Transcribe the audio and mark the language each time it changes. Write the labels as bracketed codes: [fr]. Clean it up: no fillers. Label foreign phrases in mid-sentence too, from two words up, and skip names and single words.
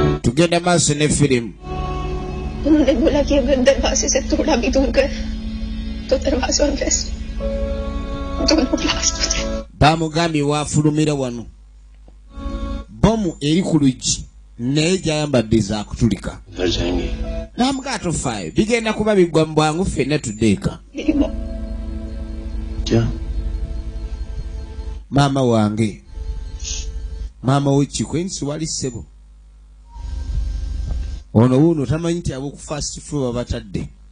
[lg] tugenda maaso ne firimu. [hi] उन्होंने बोला कि अगर दरवाजे से थोड़ा भी दूर गए तो दरवाजा और वेस्ट दोनों ब्लास्ट हो जाए. [lg] Bamugambye waafulumira wano bomu eri ku luggi naye gyayambadde zaakutulika. Namugaa tofaayo bigenda kuba biggwa mu bwangu ffenna tuddeeka. Maama wange maama w'ekikwensi wali ssebo ono wuuno tamanyi nti ab'oku [en] fast floor [lg] babatadde.